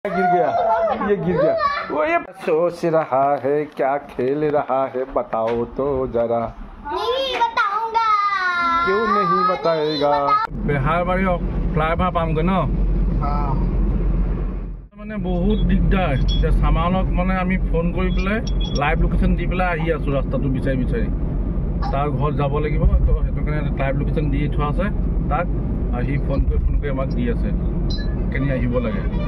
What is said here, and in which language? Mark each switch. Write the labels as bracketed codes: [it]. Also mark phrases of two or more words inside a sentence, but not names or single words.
[hi] गिर गया, ये गिर गया। वो ये सोच रहा है क्या खेल रहा है बताओ तो जरा। नहीं बताऊंगा। क्यों नहीं बताएगा? [as] বিহাৰবাৰী ফ্লাইঅভাৰ পামগৈ ন মানে বহুত দিগদাৰ যে সামানক মানে আমি ফোন কৰি পেলাই [en] live location [as] দি পেলাই আহি আছো ৰাস্তাটো বিচাৰি বিচাৰি তাৰ ঘৰত যাব লাগিব তো সেইটো কাৰণে [en] live location [as] দি থোৱা আছে তাক আহি ফোন কৰি আমাক দি আছে কেনি আহিব লাগে